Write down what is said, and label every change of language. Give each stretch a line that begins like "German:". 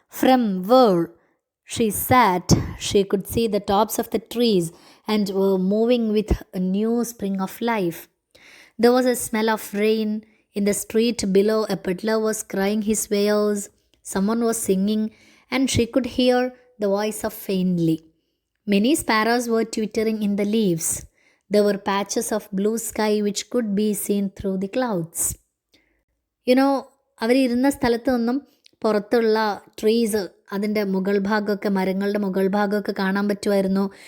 English: From where she sat she could see the tops of the trees and moving with a new spring of life. There was a smell of rain. In the street below, a peddler was crying his wares. Someone was singing, and she could hear the voice of faintly. Many sparrows were twittering in the leaves. There were patches of blue sky which could be seen through the clouds.
Malayalam: അവരിരുന്ന സ്ഥലത്ത് നിന്നും പുറത്തുള്ള trees, അതിൻ്റെ മുകൾ ഭാഗമൊക്കെ, മരങ്ങളുടെ മുകൾ ഭാഗമൊക്കെ കാണാൻ പറ്റുമായിരുന്നു.